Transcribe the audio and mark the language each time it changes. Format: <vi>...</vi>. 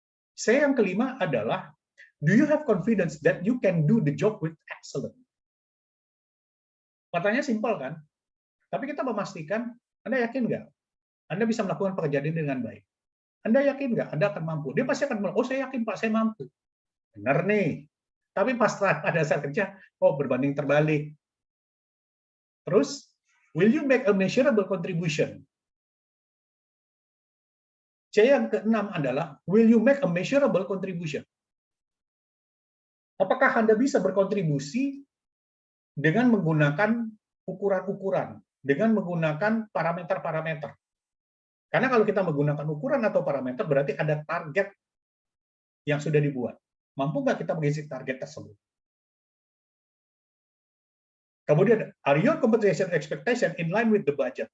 <id>C yang kelima adalah,</id> <en>do you have confidence that you can do the job with excellence?</en> <id>Pertanyaannya simpel kan? Tapi kita memastikan, Anda yakin nggak? Anda bisa melakukan pekerjaan ini dengan baik. Anda yakin nggak? Anda akan mampu. Dia pasti akan bilang, oh saya yakin Pak, saya mampu. Benar nih. Tapi pas pada saat kerja, oh berbanding terbalik. Terus,</id> <en>will you make a measurable contribution?</en> <id>C yang keenam adalah,</id> <en>will you make a measurable contribution?</en> <id>Apakah Anda bisa berkontribusi dengan menggunakan ukuran-ukuran, dengan menggunakan parameter-parameter? Karena kalau kita menggunakan ukuran atau parameter, berarti ada target yang sudah dibuat. Mampu nggak kita mengisi target tersebut? Kemudian,</id> <en>are your compensation expectation in line with the budget?</en>